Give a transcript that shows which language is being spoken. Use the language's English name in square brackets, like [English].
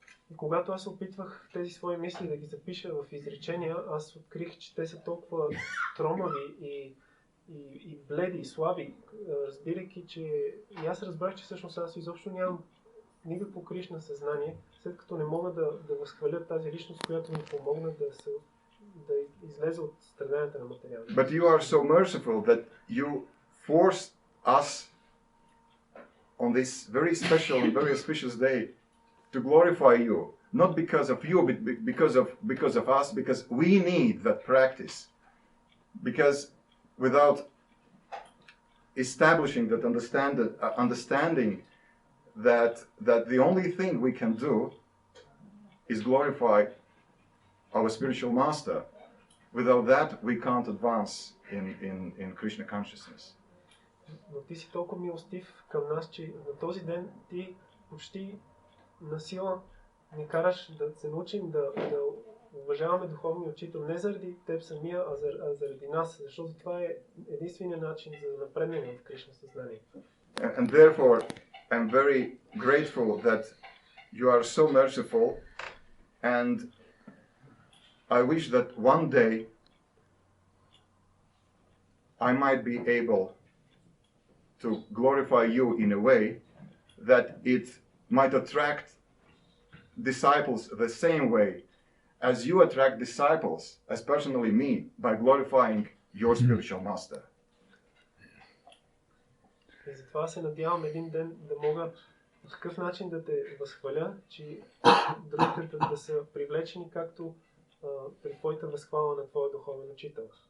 [Bulgarian] И когато аз опитвах тези свои мисли да ги запиша в изречения, аз открих, че те са толкова тромави и бледи, и слаби, разбирайки, че и аз разбрах, че всъщност аз изобщо нямам никакво Кришна съзнание, след като не мога да възхваля тази личност, която ми помогна да излезе от страданията на материалния. [English] But you are so merciful that you forced us on this very special and very auspicious day to glorify you, not because of you, but because of us, because we need that practice. Because without establishing that understanding that the only thing we can do is glorify our spiritual master. Without that, we can't advance in Krishna consciousness. [Bulgarian] Но ти си толкова милостив към нас, че на този ден ти почти насила ни караш да се научим да уважаваме духовния учител не заради теб самия, а заради нас, защото това е единственият начин за да напреднем в Кришна съзнание. [English] And therefore, I'm very grateful that you are so merciful, and I wish that one day I might be able to glorify you in a way that it might attract disciples the same way as you attract disciples, as personally me, by glorifying your spiritual master. [Bulgarian] И затова се надявам един ден да мога по такъв начин да те възхваля, че другите да са привлечени както при твоята възхвала на твоя духовен учител.